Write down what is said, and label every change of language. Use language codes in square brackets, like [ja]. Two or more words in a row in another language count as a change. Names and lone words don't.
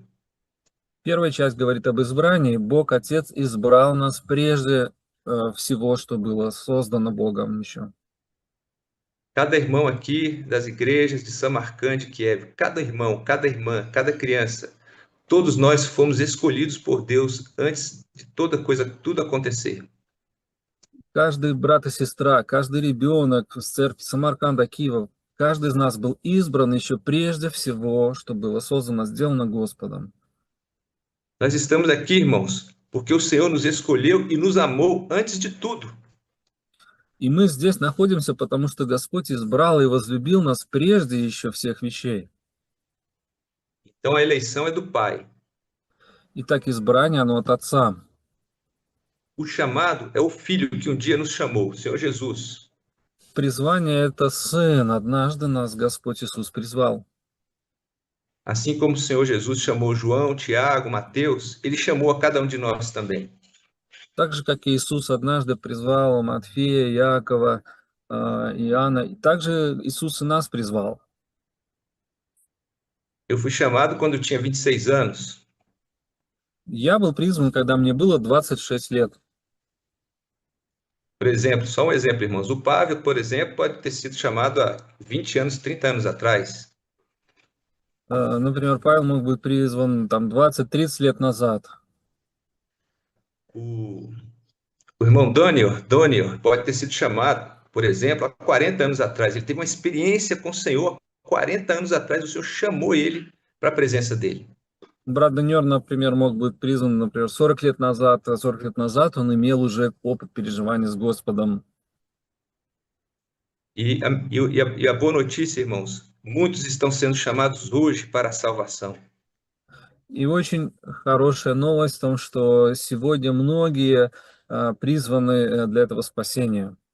[ru] Первая часть говорит об избрании. Бог Отец избрал нас прежде всего, что было создано Богом еще. [pt] Cada irmão aqui das igrejas de Samarcande, Kiev, cada irmão, cada irmã, cada criança, todos nós fomos escolhidos por Deus antes de tudo acontecer. [ru] Каждый брат и сестра, каждый ребенок в церкви Самарканда, Киева, каждый из нас был избран еще прежде всего, что было создано, сделано Господом. [pt] Nós estamos aqui, irmãos, porque o Senhor nos escolheu e nos amou antes de tudo. [ru] И мы здесь находимся, потому что Господь избрал и возлюбил нас прежде еще всех вещей. [pt] Então a eleição é do Pai. [ru] Итак, избрание, оно от Отца. [pt] O chamado é o Filho que um dia nos chamou, o Senhor Jesus. [ru] Призвание – это Сын. Однажды нас Господь Иисус призвал. [pt] Assim como o Senhor Jesus chamou João, Tiago, Mateus, ele chamou a cada um de nós também. [ru] Так же, как и Иисус однажды призвал Матфея, Якова, Иоанна, и также Иисус и нас призвал. [pt] Eu fui chamado quando eu tinha 26 anos. [ru] Я был призван, когда мне было 26 лет. [pt] Por exemplo, só um exemplo, irmãos. O Pavel, por exemplo, pode ter sido chamado há 20 anos, 30 anos atrás. [ru] Например, Павел мог быть призван там 20-30 лет назад. [pt] O irmão Daniel pode ter sido chamado, por exemplo, há 40 anos atrás. Ele teve uma experiência com o Senhor. 40 anos atrás, o Senhor chamou ele para a presença dele. [ru] Брат Даниэль, например, мог быть призван, например, 40 лет назад, а 40 лет назад он имел уже опыт переживания с Господом. [pt] E a boa notícia, irmãos, muitos estão sendo chamados hoje para a salvação. [ru] И очень хорошая новость в том, что сегодня многие призваны для этого спасения.